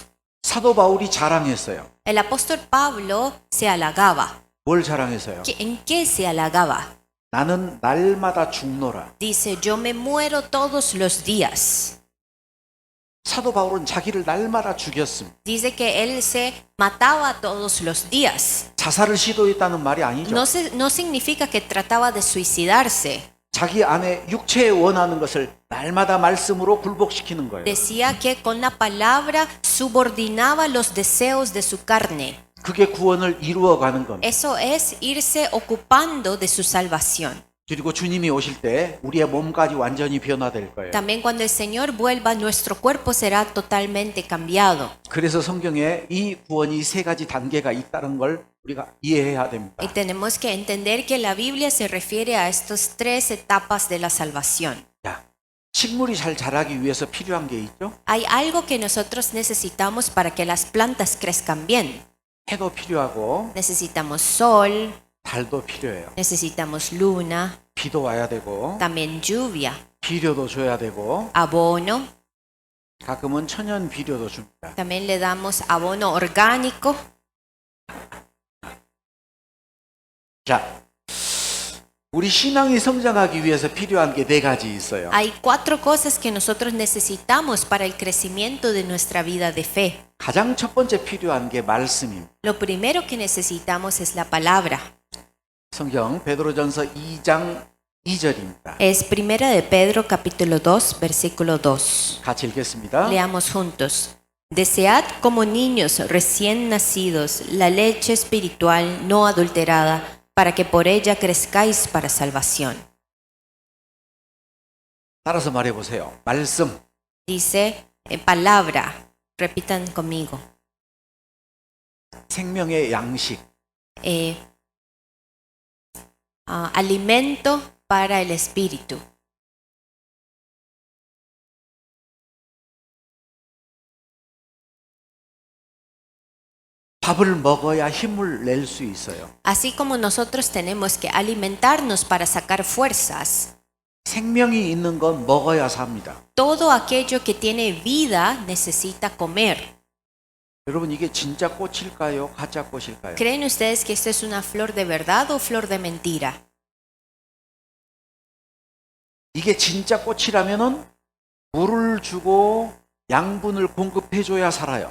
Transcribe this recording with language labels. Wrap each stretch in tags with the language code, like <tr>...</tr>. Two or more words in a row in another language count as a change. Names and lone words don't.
<ko>사도 바울이 자랑했어요.</ko> <es>El apóstol Pablo se halagaba.</es> <ko>뭘 자랑했어요?</ko> <es>¿En qué se halagaba?</es> <ko>나는 날마다 죽노라.</ko> <es>Dice, yo me muero todos los días.</es> <ko>사도 바울은 자기를 날마다 죽였습니다.</ko> <es>Dice que él se mataba todos los días.</es> <ko>자살을 시도했다는 말이 아니죠.</ko> <es>No significa que trataba de suicidarse.</es> <ko>자기 안에 육체에 원하는 것을 날마다 말씀으로 굴복시키는 거예요.</ko> <es>Decía que con la palabra subordinaba los deseos de su carne.</es> <ko>그게 구원을 이루어가는 겁니다.</ko> <es>Eso es irse ocupando de su salvación.</es> <ko>그리고 주님이 오실 때 우리의 몸까지 완전히 변화될 거예요.</ko> <es>También cuando el Señor vuelva, nuestro cuerpo será totalmente cambiado.</es> <ko>그래서 성경에 이 구원이 세 가지 단계가 있다는 걸 우리가 이해해야 됩니다.</ko> <es>Y tenemos que entender que la Biblia se refiere a estas tres etapas de la salvación.</es> <ko>자, 식물이 잘 자라기 위해서 필요한 게 있죠?</ko> <es>Hay algo que nosotros necesitamos para que las plantas crezcan bien.</es> <ko>해도 필요하고</ko> <es>Necesitamos sol,</es> <ko>달도 필요해요.</ko> <es>necesitamos luna,</es> <ko>비도 와야 되고</ko> <es>también lluvia,</es> <ko>비료도 줘야 되고</ko> <es>abono.</es> <ko>가끔은 천연 비료도 줍니다.</ko> <es>También le damos abono orgánico.</es> <ko>자, 우리 신앙이 성장하기 위해서 필요한 게 네 가지 있어요.</ko> <es>Hay cuatro cosas que nosotros necesitamos para el crecimiento de nuestra vida de fe.</es> <ko>가장 첫 번째 필요한 게 말씀입니다.</ko> <es>Lo primero que necesitamos es la palabra.</es> <ko>성경 베드로전서 2장 2절입니다.</ko> <es>Es Primera de Pedro capítulo 2 versículo 2.</es> <ko>같이 읽겠습니다.</ko> <es>Leamos juntos. Desead como niños recién nacidos la leche espiritual no adulterada, para que por ella crezcáis para salvación.</es> <ko>따라서 말해 보세요. 말씀.</ko> <es>Dice palabra. Repitan conmigo.</es> <ko>생명의 양식.</ko> <es>Alimento para el espíritu.</es> <ko>밥을 먹어야 힘을 낼 수 있어요.</ko> <es>Así como nosotros tenemos que alimentarnos para sacar fuerzas,</es> <ko>생명이 있는 건 먹어야 삽니다.</ko> <es>todo aquello que tiene vida necesita comer.</es> <ko>여러분 이게 진짜 꽃일까요? 가짜 꽃일까요?</ko> <es>¿Creen ustedes que esto es una flor de verdad o flor de mentira?</es> <ko>이게 진짜 꽃이라면은 물을 주고 양분을 공급해 줘야 살아요.</ko>